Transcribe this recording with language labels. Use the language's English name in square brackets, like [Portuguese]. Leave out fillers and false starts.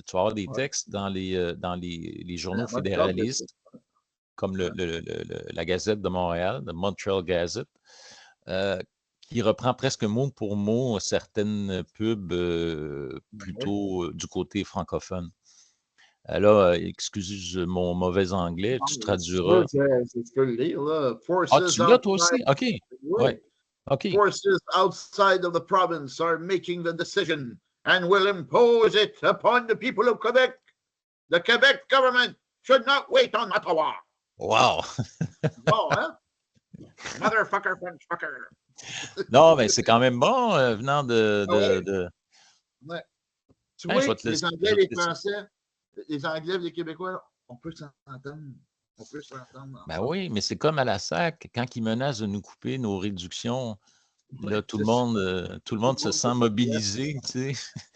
[French] Tu vas avoir des textes dans les journaux fédéralistes, comme la Gazette de Montréal, le Montreal Gazette, qui reprend presque mot pour mot certaines pubs plutôt du côté francophone. Là, excuse mon mauvais anglais, tu traduiras. Je peux le lire, là. Ah, tu l'as toi aussi? OK. Ouais. OK. [English] Forces outside of the province are making the decision and will impose it upon the people of Quebec. The Quebec government should not wait on Ottawa. Wow! [French] Bon, hein? [English] Motherfucker, French fucker. [French] Non, mais c'est quand même bon venant de. Ouais. Tu Hey, vois, les Anglais, les Français, les Anglais et les Québécois, on peut s'entendre. On peut s'entendre. Ben oui, mais c'est comme à la SAC, quand ils menacent de nous couper nos réductions, là, tout le monde se sent mobilisé. Tu sais.